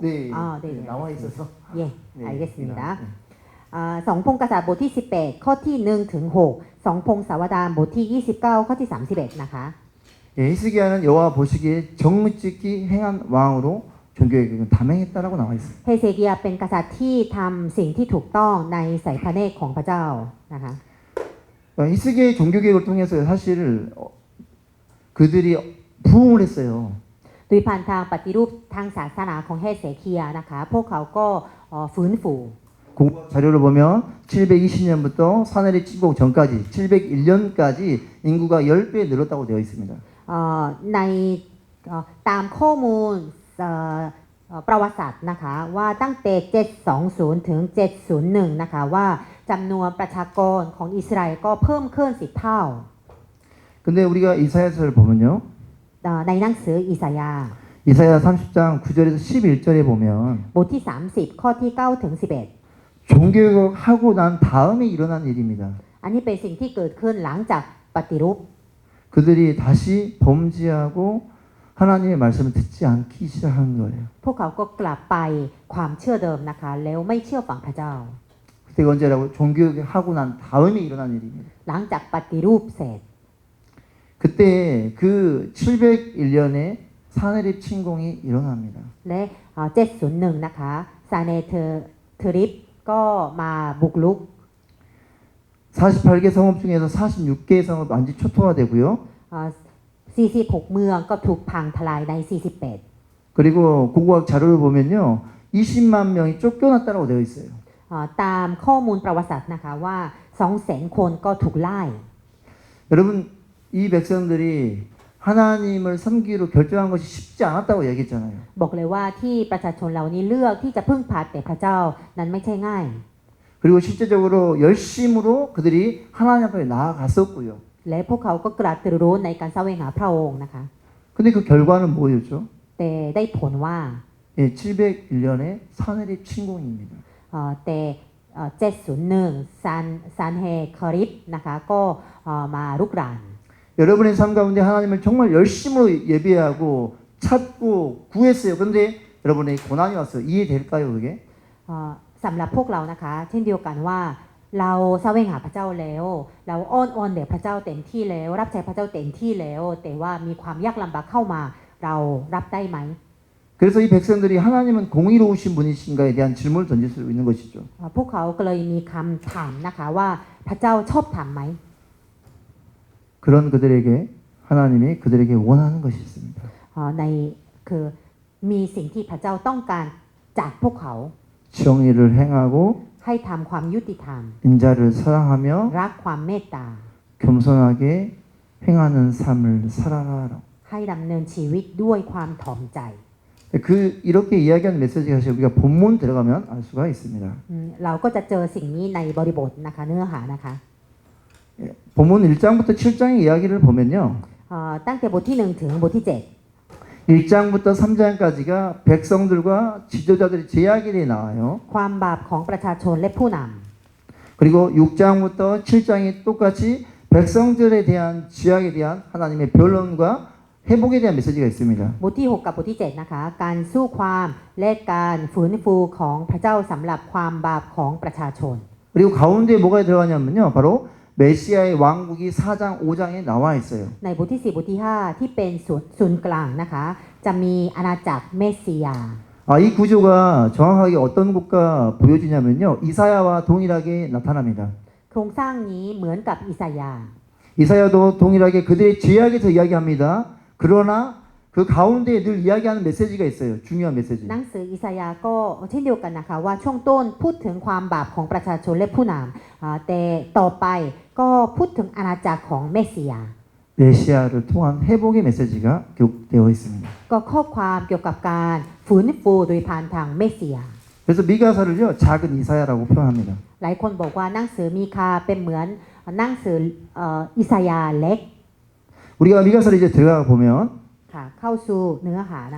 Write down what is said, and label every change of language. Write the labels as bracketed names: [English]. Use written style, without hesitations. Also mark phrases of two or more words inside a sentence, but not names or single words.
[Korean] 네, 아, 네, 네, 네, 나와 알겠습니다. 있어서. 예, 네, 알겠습니다. 네. [Thai] สองพงกษัตริย์บทที่ 18 ข้อที่1ถึง6สองพงศาวดารบทที่ 29 ข้อที่ 31 นะคะ [Korean] 예, 히스기야는 여호와 보시기에 정직히 행한 왕으로 종교개혁을 담행했다라고 나와 있습니다. [Thai] เฮเซเกียเป็นกษัตริย์ที่ทำสิ่งที่ถูกต้องในสายพระเนตรของพระเจ้านะคะ [Korean] 히스기야의 종교개혁을 통해서 사실 그들이 부흥을 했어요. [Thai] โดยผ่านทางปฏิรูปทางศาสนาของเฮเซเคียนะคะพวกเขาก็ฟื้นฟู [Korean] 공부 자료를 보면 720년부터 사내리 침공 전까지 701년까지 인구가 10배 늘었다고 되어 있습니다. [Thai] ในตามข้อมูลประวัติศาสตร์นะคะว่าตั้งแต่ 720 ถึง 701 นะคะว่าจำนวนประชากรของอิสราเอลก็เพิ่มขึ้น10 เท่า [Korean] 근데 우리가 이사야서를 보면요. [Thai] ในหนังสืออิสยาห์ [Korean] 이사야 30장 9절에서 11절에 보면 [Thai] บทที่ 30 ข้อที่ 9 ถึง 11 [Korean] 종교개혁 하고 난 다음에 일어난 일입니다. [Thai] อันนี้เป็นสิ่งที่เกิดขึ้นหลังจากปฏิรูป [Korean] 그들이 다시 범죄하고 하나님의 말씀을 듣지 않기 시작한 거예요. [Thai] พวกเขาก็กลับไปความเชื่อเดิมนะคะแล้วไม่เชื่อฟังพระเจ้า [Korean] 그때가 언제라고? 종교개혁 하고 난 다음에 일어난 일입니다. [Thai] หลังจากปฏิรูปเสร็จ [Korean] 그때 그 701년에 사내립 침공이 일어납니다. [Thai] และ701 นะคะซาเนเทริปก็มาบุกรุก [Korean] 48개 성읍 중에서 46개의 성읍 완전히 초토화되고요. [Thai] 46 เมืองก็ถูกพังทลายใน 48 [Korean] 그리고 고고학 자료를 보면요. 20만 명이 쫓겨났다고 되어 있어요. [Thai] ตามข้อมูลประวัติศาสตร์นะคะว่า 200,000 คนก็ถูกไล่ [Korean] 여러분 이 백성들이 하나님을 섬기기로 결정한 것이 쉽지 않았다고 얘기했잖아요. [Thai] บอกเลยว่าที่ประชาชนเหล่านี้เลือกที่จะพึ่งพาแต่พระเจ้านั้นไม่ใช่ง่าย [Korean] 그리고 실제적으로 열심으로 그들이 하나님 앞에 나아갔었고요. [Thai] และพวกเขาก็กระตือรือร้นในการแสวงหาพระองค์นะคะ [Korean] 근데 그 결과는 뭐였죠? [Thai] แต่ได้ผลว่า [Korean] 예, 701년에 사내립 침공입니다. [Thai] แต่701ซานเฮคอริปนะคะก็มารุกราน [Korean] 여러분의 삶 가운데 하나님을 정말 열심으로 예배하고 찾고 구했어요. 그런데 여러분의 고난이 왔어요. 이해될까요, 그게? [Thai] สำหรับพวกเรานะคะเช่นเดียวกันว่าเราแสวงหาพระเจ้าแล้วเราอ้อนวอนแด่พระเจ้าเต็มที่แล้วรับใช้พระเจ้าเต็มที่แล้วแต่ว่ามีความยากลำบากเข้ามาเรารับได้ไหม [Korean] 그래서 이 백성들이 하나님은 공의로우신 분이신가에 대한 질문을 던질 수 있는 것이죠. [Thai] พวกเขาก็เลยมีคำถามนะคะว่าพระเจ้าชอบถามไหม [Korean] 그런 그들에게 하나님이 그들에게 원하는 것이 있습니다. [Thai] ในคือมีสิ่งที่พระเจ้าต้องการจากพวกเขา [Korean] 정의를 행하고 [Thai] ให้ทำความยุติธรรม [Korean] 인자를 사랑하며 [Thai] รักความเมตตา [Korean] 겸손하게 행하는 삶을 살아라. [Thai] ให้ดำเนินชีวิตด้วยความถ่อมใจ [Korean] 이렇게 이야기하는 메시지가 사실 우리가 본문 들어가면 알 수가 있습니다. [Thai] เราก็จะเจอสิ่งนี้ในบริบทนะคะเนื้อหานะคะ [Korean] 본문 1장부터 7장의 이야기를 보면요. [Thai] ตั้งแต่บทที่1ถึงบทที่ [Korean] 1장부터 3장까지가 백성들과 지도자들의 제약일이 나와요. [Thai] 7 ความบาปของประชาชนและผู้น [Korean] 그리고 6장부터 7장이 똑같이 백성들에 대한 지약에 대한 하나님의 변론과 회복에 대한 메시지가 있습니다. [Thai] ำบทที่ 6 กับบทที่ 7 นะคะ การสู้ความและการฟื้นฟูของพระเจ้าสำหรับความบาปของประชาชน [Korean] 그리고 가운데 뭐가 들어가냐면요. 바로 메시아의 왕국이 4장, 5장에 나와 있어요. [Thai] ในบทที่ 4 บทที่ 5 ที่เป็นศูนย์กลางนะคะ จะมีอาณาจักรเมสสิยา [Korean] 이 구조가 정확하게 어떤 것과 보여지냐면요. 이사야와 동일하게 나타납니다. [Thai] โครงสร้างนี้เหมือนกับอิสยาห์ [Korean] 이사야도 동일하게 그들의 죄악에서 이야기합니다. 그러나 그 가운데에 늘 이야기하는 메시지가 있어요. 중요한 메시지. [Thai] หนังสืออิสยาห์ก็เช่นเดียวกันนะคะว่าช่วงต้นพูดถึงความบาปของประชาชนและผู้นำแต่ต่อไปก็พูดถึงอาณาจักรของเมสสิยา [Korean] 메시아를 통한 회복의 메시지가 기록되어 있습니다. [Thai] ก็ข้อความเกี่ยวกับการฟื้นฟูโดยผ่านทางเมสสิยา [Korean] 그래서 미가서를요 작은 이사야라고 표현합니다. [Thai] หลายคนบอกว่าหนังสือมีคาเป็นเหมือนหนังสืออิสยาห์เล็ก [Korean] 우리가 미가서를 이제 들어가 보면 [Thai] ค่ะเข้าสู่เนื้อหานะคะ